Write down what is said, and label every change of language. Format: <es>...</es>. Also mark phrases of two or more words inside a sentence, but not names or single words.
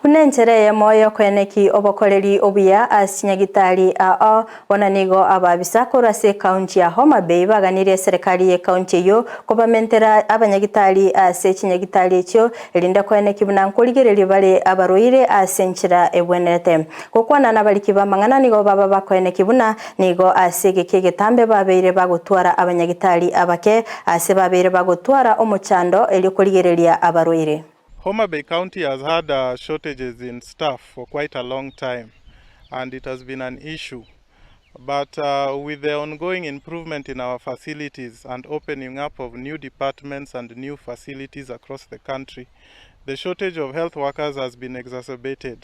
<guz>Kunenchereye moyo kweneki obokoreri obuya asinyagitari ao wananigo ababisa korase kaunti ya Homabay baganire serikali ye kaunti yo kobamentera abanyagitari ase chinyagitari cyo erinda kweneki bunankoligereri bale abaroire asenchira ebwenete kokwana nabaliki bamangana nigo baba bakweneki buna nigo asege kegetambe babeire bagutwara abanyagitari abake ase babeire bagutwara omuchando elikoligereria abaroire.</guz> <en>Homabay County has had shortages in staff for quite a long time, and it has been an issue. But with the ongoing improvement in our facilities and opening up of new departments and new facilities across the country, the shortage of health workers has been exacerbated.</en>